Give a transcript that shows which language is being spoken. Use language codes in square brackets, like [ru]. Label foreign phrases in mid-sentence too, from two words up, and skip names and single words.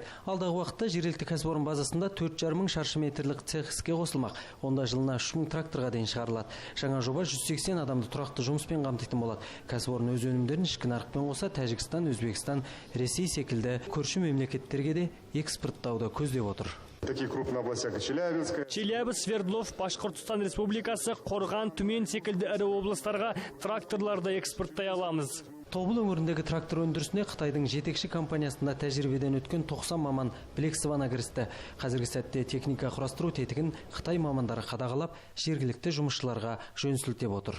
[kk] Алдағы уақытта жергілікті кәсіпорын базасында 4,5 мың шаршы метрлік цех іске қосылмақ. Онда жылына 3 мың тракторға дейін шығарылады. Жаңа жоба 180 адамды тұрақты жұмыспен қамтитын болады. Кәсіпорын өз өнімдерін ішкі нарықпен қоса Тәжікстан, Өзбекстан, Ресей секілді көрші мемлекеттерге де экспорттауды көздеп отыр. [ru] Такие крупные области, как Челябинск, [kk] Свердлов, Башқұртстан Республикасы, Қорған, Түмен секілді ірі облыстарға тракторларды экспорттай аламыз. Тобыл өңіріндегі трактор өндірісіне Қытайдың жетекші компаниясында тәжірибеден өткен 90 маман білексівана кірісті. Қазіргі сәтте техника құрастыру тетігін Қытай мамандары қадағалап, жергілікті жұмысшыларға жөн сілтеп отыр.